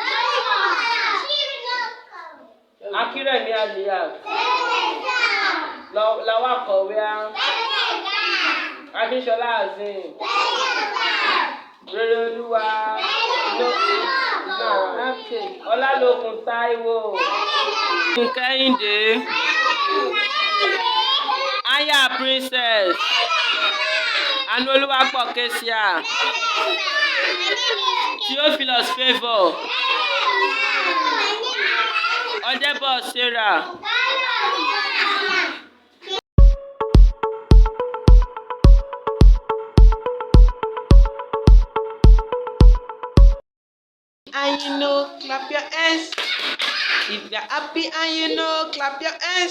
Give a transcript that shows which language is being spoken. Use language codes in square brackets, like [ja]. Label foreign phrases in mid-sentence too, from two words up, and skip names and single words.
[en] Akírẹ̀mí Aliyat. Lawal Kọ̀wéá. Akínsọlá Azeem. Rereoluwa. Ọlálòkun Táíwò. Kẹ́hìndé. Aya Princess. Anúolúwapọ̀ Kesia. Theophilus Favour. Ọdẹ́bọ̀ Sarah. And you know, clap your hands. If you're happy and you know, clap your hands.